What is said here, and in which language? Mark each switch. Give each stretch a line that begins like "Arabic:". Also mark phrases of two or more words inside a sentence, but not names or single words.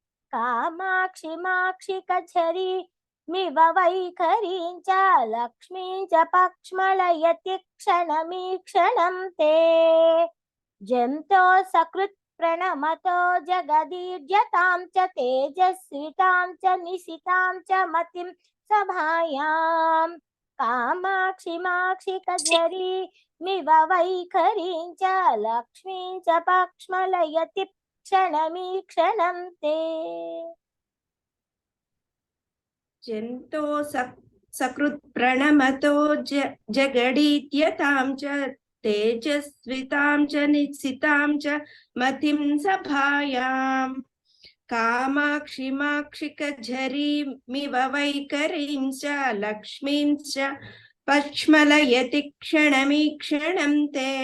Sanskrit: కామాక్షిమాక్షికఝరీమివ వైఖరీం చ లక్ష్మీం చ పక్ష్మలయతి క్షణమీక్షణం తే జంతో సకృత్ ప్రణమతో జగదీర్యతాం చ తేజస్వితాం చ నిశితాం చ మతిం సభాయాం కామాక్షిమాక్షికఝరీమివ వైఖరీం చ లక్ష్మీం చ పక్ష్మలయతి క్షణమీక్షణం తే జంతో सकृत् प्रणमतो जगडीत्यतां च तेजस्वितां च निश्चितां च मतिं सभायाम् कामाक्षिमाक्षिकझरीमिव वैखरीं च लक्ष्मीं च पक्ष्मलयति क्षणमीक्षणं ते